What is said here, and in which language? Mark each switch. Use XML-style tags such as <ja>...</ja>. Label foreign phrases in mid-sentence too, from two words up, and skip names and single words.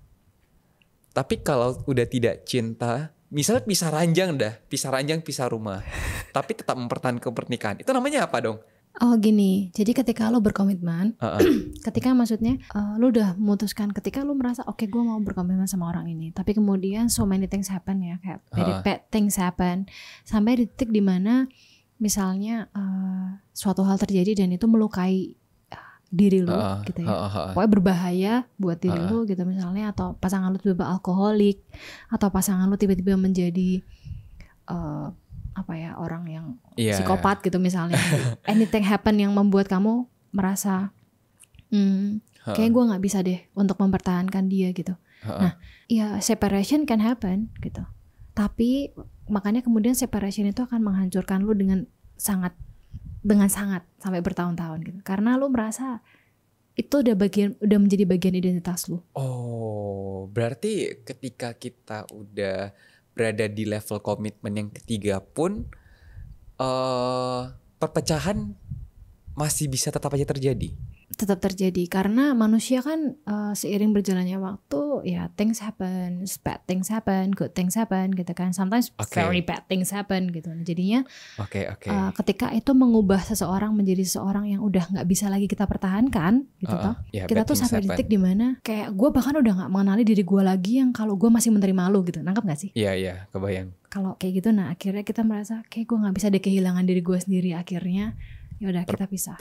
<id>Tapi kalau udah tidak cinta, misalnya pisah ranjang, pisah rumah, tapi tetap mempertahankan pernikahan, itu namanya apa dong? Oh gini, jadi ketika lo berkomitmen, ketika maksudnya lo udah memutuskan, ketika lo merasa oke, gue mau berkomitmen sama orang ini, tapi kemudian</id> <en>so many things happen</en> <id>ya, kayak</id> <en>bad things happen,</en> <id>sampai di titik dimana misalnya suatu hal terjadi dan itu melukai diri lo gitu ya, pokoknya berbahaya buat diri lo gitu misalnya, atau pasangan lo tiba-tiba alkoholik, atau pasangan lo tiba-tiba menjadi orang yang psikopat gitu misalnya.</id> <en>Anything happen</en> <id>yang membuat kamu merasa kayak gue nggak bisa deh untuk mempertahankan dia gitu. Nah, ya</id> <en>separation can happen</en> <id>gitu. Tapi makanya kemudian separation itu akan menghancurkan lu dengan sangat sampai bertahun-tahun gitu. Karena lu merasa itu udah menjadi bagian identitas lu. Oh, berarti ketika kita udah berada di level komitmen yang ketiga pun perpecahan masih bisa tetap aja terjadi. Tetap terjadi karena manusia kan seiring berjalannya waktu ya</id> <en>things happen, bad things happen, good things happen</en> <id>gitu kan.</id> <en>Sometimes very bad things happen gitu.</en> <id>Jadinya ketika itu mengubah seseorang menjadi seseorang yang udah nggak bisa lagi kita pertahankan gitu kita tuh sampai di titik dimana kayak gue bahkan udah nggak mengenali diri gue lagi yang kalau gue masih menerima lu gitu. Nangkep nggak sih? Iya kebayang. Kalau kayak gitu, nah akhirnya kita merasa kayak gue nggak bisa deh kehilangan diri gue sendiri, akhirnya ya udah kita pisah.</id>